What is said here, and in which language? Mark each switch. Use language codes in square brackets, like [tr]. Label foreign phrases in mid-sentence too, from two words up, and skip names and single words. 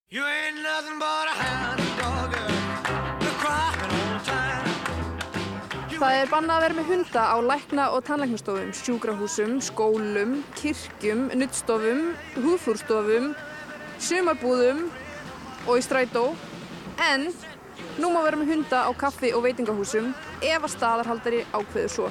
[en] You ain't nothing but a hound dog, you're crying all the time. [is] Það bannað að vera með hunda á lækna- og tannlæknastofum, sjúkrahúsum, skólum, kirkjum, nuddstofum, húðflúrstofum, sumarbúðum og í strætó. En nú má vera með hunda á kaffi- og veitingahúsum ef að staðarhaldari ákveður svo.